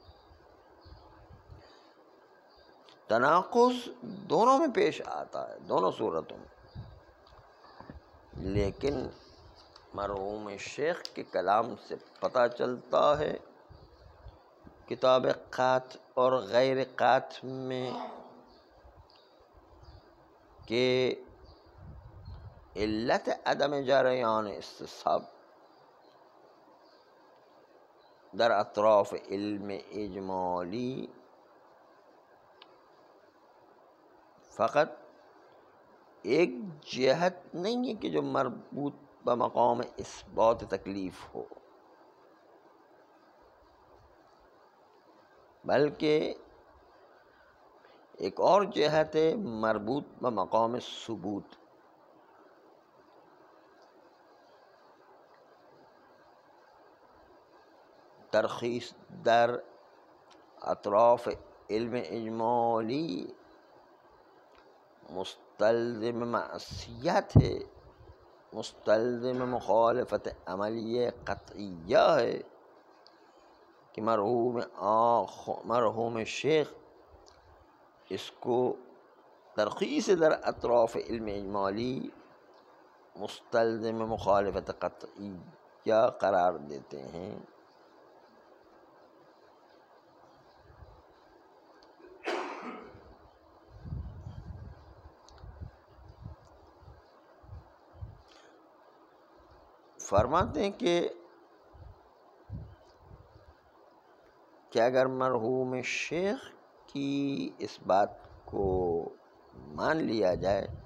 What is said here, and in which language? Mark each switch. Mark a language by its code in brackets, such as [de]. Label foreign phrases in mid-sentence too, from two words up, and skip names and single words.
[ur] تناقض دونوں میں پیش آتا ہے، دونوں صورتوں میں، لیکن مرحوم شیخ کے کلام سے پتہ چلتا ہے کتاب قات اور غیر قات میں [fa] کہ علت عدم جریان استصحاب در اطراف علم اجمالی [ur] فقط ایک جہت نہیں ہے کہ جو مربوط بمقام اثبات تکلیف ہو، بلکہ ایک اور جہت ہے مربوط بمقام ثبوت۔ [fa] ترخیص در اطراف علم اجمالی [ur] مستلزم معصیت ہے، مستلزم مخالفت عملی قطعیہ ہے کہ مرحوم شیخ اس کو [fa] ترخیص در اطراف علم اجمالی [ur] مستلزم مخالفت قطعیہ قرار دیتے ہیں۔ فرماتے ہیں کہ اگر مرحوم شیخ کی اس بات کو مان لیا جائے